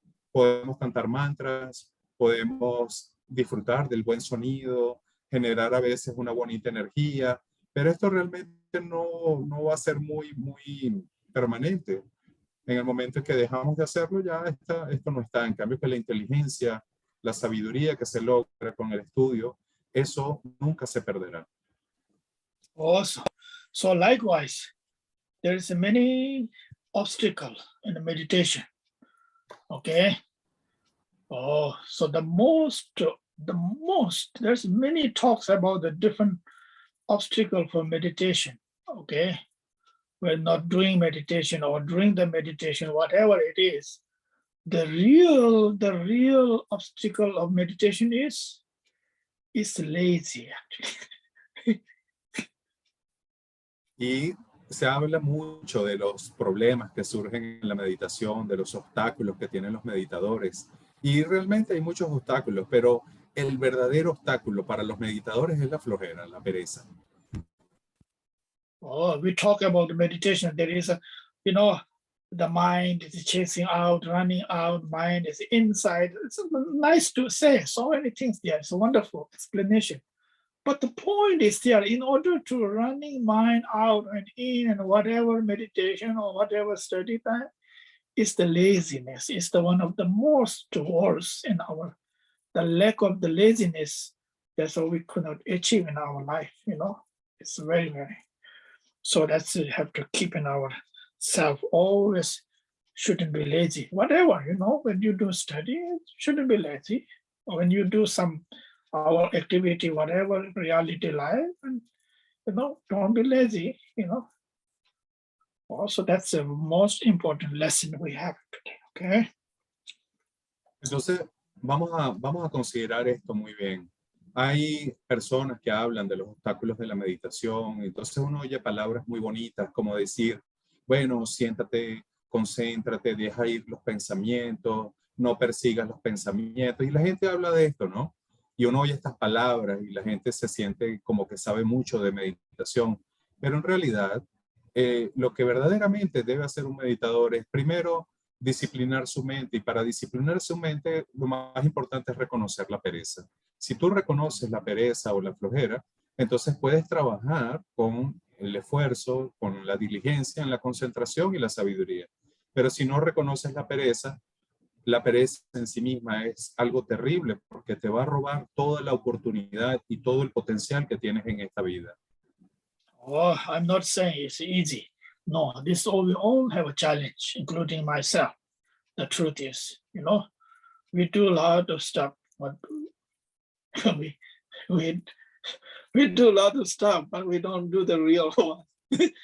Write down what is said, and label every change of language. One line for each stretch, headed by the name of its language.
Spanish: Podemos cantar mantras, podemos disfrutar del buen sonido, generar a veces una bonita energía, pero esto realmente no va a ser muy permanente. En el momento en que dejamos de hacerlo, ya esto no está. En cambio, que la inteligencia, la sabiduría que se logra con el estudio, eso nunca se perderá.
English: Also, so likewise, there is many obstacles in the meditation. Okay. Oh, so the most, there's many talks about the different obstacles for meditation. Okay. We're not doing meditation or during the meditation, whatever it is. The real obstacle of meditation is lazy, actually.
Spanish: Y se habla mucho de los problemas que surgen en la meditación, de los obstáculos que tienen los meditadores. Y realmente hay muchos obstáculos, pero el verdadero obstáculo para los meditadores es la flojera, la pereza.
English: Oh, we talk about meditation. There is the mind is chasing out, running out, mind is inside. It's nice to say, so many things there. It's a wonderful explanation. But the point is there, in order to running mind out and in and whatever meditation or whatever study time, is the laziness. It's the one of the most worst in the lack of the laziness. That's what we could not achieve in our life, It's very, very. So that's we have to keep in our self, always shouldn't be lazy. Whatever, when you do study, shouldn't be lazy. Or when you do our activity, whatever, reality life, and don't be lazy, Also, that's the most important lesson we have today, okay?
Spanish: Entonces, vamos a considerar esto muy bien. Hay personas que hablan de los obstáculos de la meditación, entonces uno oye palabras muy bonitas como decir, bueno, siéntate, concéntrate, deja ir los pensamientos, no persigas los pensamientos, y la gente habla de esto, ¿no? Y uno oye estas palabras y la gente se siente como que sabe mucho de meditación, pero en realidad lo que verdaderamente debe hacer un meditador es primero disciplinar su mente, y para disciplinar su mente lo más importante es reconocer la pereza. Si tú reconoces la pereza o la flojera, entonces puedes trabajar con el esfuerzo, con la diligencia, en la concentración y la sabiduría. Pero si no reconoces la pereza en sí misma es algo terrible porque te va a robar toda la oportunidad y todo el potencial que tienes en esta vida.
English: Oh, I'm not saying it's easy. No, we all have a challenge, including myself. The truth is, we do a lot of stuff, but we do a lot of stuff, but we don't do the real one.